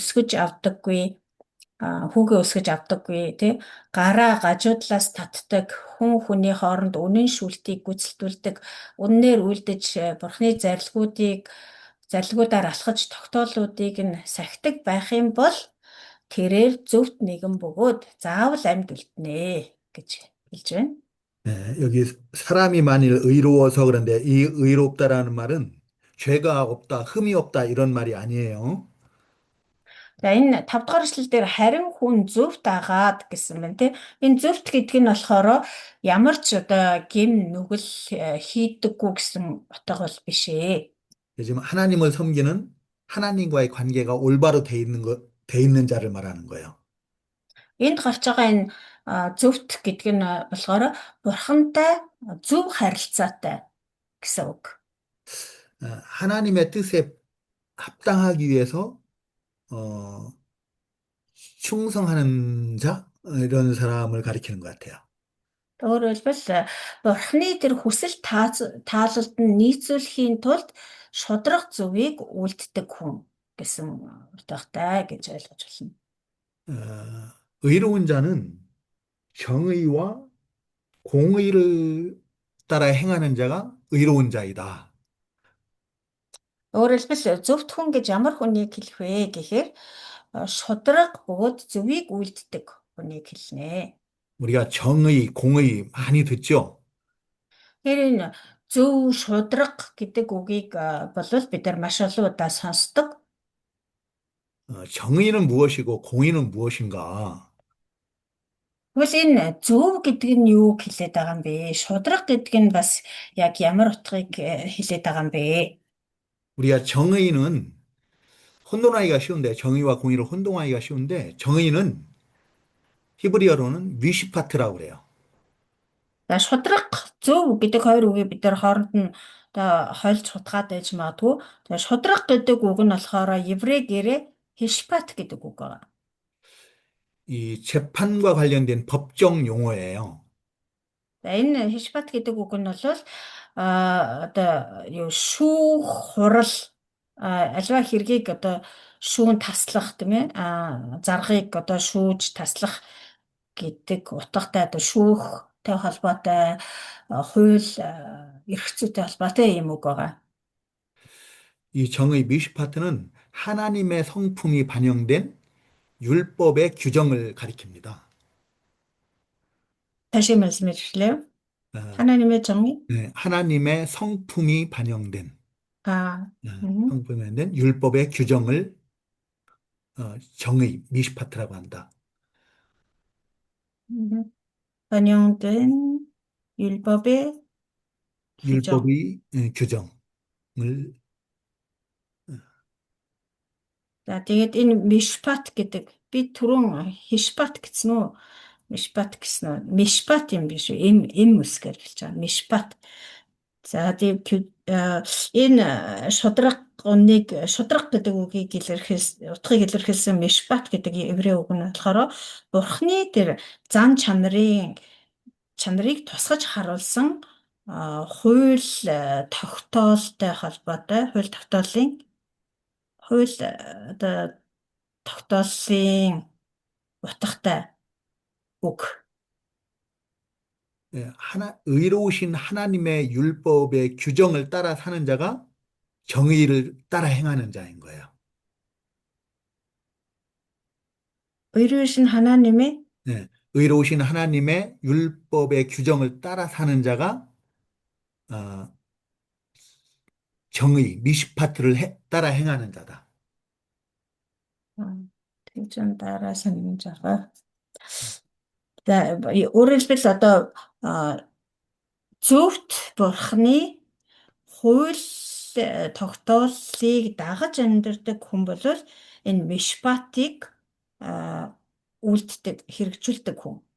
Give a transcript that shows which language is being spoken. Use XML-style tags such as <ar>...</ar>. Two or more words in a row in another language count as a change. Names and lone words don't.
<mn>хүүгээ өсгөж авдаггүй, тий гараа гажуудлаас татдаг, хүн хүний хооронд үнэн шүлтийг гүйцэлдүүлдэг, үннээр үйлдэж бурхны зарилгуудаар алхаж тогтоолуудыг нь сахидаг байх юм бол тэрээр зөвхт нэгэн бөгөөд заавал амьд үлднэ гэж хэлж байна.</mn> <ko>네, 여기 사람이 만일 의로워서 그런데 이 의롭다라는 말은 죄가 없다, 흠이 없다 이런 말이 아니에요.</ko> <mn>За энэ 5 дугаар эшлэл дээр харин хүн зөвхт агаад гэсэн байна тий. Энэ зөвхт гэдэг нь болохоор ямар ч одоо гим нүгэл хийдэггүй гэсэн утга бол биш ээ.</mn> <ko>지금 하나님을 섬기는 하나님과의 관계가 올바로 돼 있는 자를 말하는 거예요.</ko> <mn>Энд гарч байгаа энэ зөвхт гэдэг нь болохоор бурхантай зөв харилцаатай гэсэн үг.</mn> <ko>하나님의 뜻에 합당하기 위해서 충성하는 자 이런 사람을 가리키는 것 같아요.</ko> <mn>Өөрөөр хэлбэл бурхны тэр хүсэл таалалд нь нийцүүлэхийн тулд шудраг зөвийг үлддэг хүн гэсэн утгатай гэж ойлгож байна.</mn> <ko>의로운 자는 정의와 공의를 따라 행하는 자가 의로운 자이다.</ko> <mn>Өөрөөр хэлбэл зөвхт хүн гэж ямар хүнийг хэлэх вэ гэхээр шудраг бөгөөд зөвийг үлддэг хүнийг хэлнэ.</mn> <ko>우리가 정의, 공의 많이 듣죠?</ko> <mn>Тэгэхээр энэ зөв шудраг гэдэг үгийг болвол бид нар маш олон удаа сонсдог.</mn> <ko>정의는 무엇이고 공의는 무엇인가?</ko> <mn>Тэгвэл энэ зөв гэдэг нь юу хэлээд байгаа юм бэ? Шудраг гэдэг нь бас яг ямар утгыг хэлээд байгаа юм бэ?</mn> <ko>우리가 정의는 혼돈하기가 쉬운데, 정의와 공의를 혼동하기가 쉬운데, 정의는 히브리어로는 미시파트라고 그래요.</ko> <mn>За шудраг зөв гэдэг хоёр үгийг бид нар хооронд нь одоо хойлж хутгаад байж магадгүй. Тэгээ шудраг гэдэг үг нь болохоор еврейгээрээ хишпат гэдэг үг байгаа.</mn> <ko>이 재판과 관련된 법정 용어예요.</ko> <mn>За энэ хишпат гэдэг үг нь бол одоо юу шүүх хурал альва хэргийг одоо шүүн таслах тийм ээ заргыг одоо шүүж таслах гэдэг утгатай одоо шүүхтэй холбоотой хууль эрх зүйтэй холбоотой юм үг байгаа.</mn> <ko>이 정의 미시파트는 하나님의 성품이 반영된 율법의 규정을 가리킵니다. 다시 말씀해 주실래요? 어, 하나님의 정의? 네, 하나님의 성품이 반영된 아, 성품이 반영된 율법의 규정을 정의 미시파트라고 한다. 반영된 율법의 규정. 율법의 규정을</ko> <mn>За тэгээд энэ мишпат гэдэг би түрүүн хишпат гэсэн үү? Мишпат гэсэн үү? Мишпат юм биш үү? Эм үсгээр хэлж байгаа. Мишпат. За тэгээд энэ шудраг гэдэг үгийг утгыг илэрхийлсэн мишпат гэдэг еврей үг нь болохоор Бурхны тэр зан чанарыг тусгаж харуулсан хууль тогтоолтой холбоотой хууль одоо тогтооллын утгатай үг.</mn> <ko>의로우신 하나님의 율법의 규정을 따라 사는 자가 정의를 따라 행하는 자인 거예요. 의로우신 하나님의 네, 의로우신 하나님의 율법의 규정을 따라 사는 자가 어, 정의, 미시파트를 따라 행하는 자다.</ko> <mn>тэгжин дараа санаж байгаа. За өөрөөр хэлбэл одоо зөвхт Бурхны хууль тогтооллыг дагаж амьдардаг хүн бол энэ мишпатыг хэрэгжүүлдэг хүн.</mn>